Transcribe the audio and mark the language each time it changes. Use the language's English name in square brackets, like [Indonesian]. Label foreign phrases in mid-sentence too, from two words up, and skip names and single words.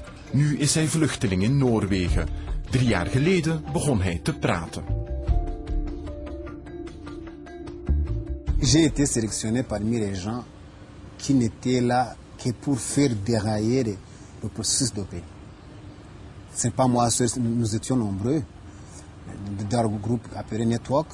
[Dutch] Nu is hij vluchteling in Noorwegen. 3 jaar geleden begon hij te praten. [French] J'ai été sélectionné parmi les gens qui n'étaient là que pour faire dérailler le processus de paix. Ce n'est pas moi seul, nous étions nombreux dans le groupe appelé Network.